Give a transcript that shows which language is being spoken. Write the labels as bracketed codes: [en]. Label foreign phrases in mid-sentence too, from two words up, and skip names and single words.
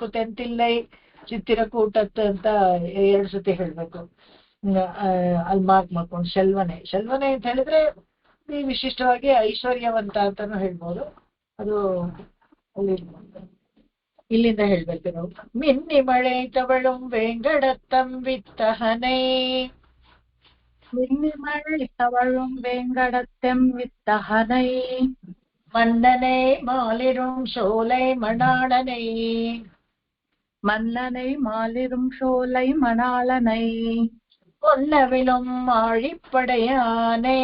[kn] ತೆಂತಿಲ್ಲೈ ಚಿತ್ತಿರಕೂಟತ್ ಅಂತ 2 ಸತಿ ಹೇಳ್ಬೇಕು. ಅಲ್ಲಿ ಮಾರ್ಕ್ ಮಾಡ್ಕೊಂಡು ಶಲ್ವನೆ ಅಂತ ಹೇಳಿದ್ರೆ ವಿಶಿಷ್ಟವಾಗಿ ಐಶ್ವರ್ಯವಂತ ಅಂತಾನು ಹೇಳ್ಬೋದು. ಅದು ಅಲ್ಲಿ ಇಲ್ಲಿಂದ ಹೇಳ್ಬೇಕು ನಾವು. [ta] மின்னி மழை தவழும் வேங்கடத்தம் வித்தகனை. மின்னி மழை தவழும் வேங்கடத்தெம் வித்தகனை. மன்னனை மாலிரும் சோலை மணாளனை. மன்னனை மாலிரும் சோலை மணாளனை. கொன்னவிலும் ஆழிப்படையானை.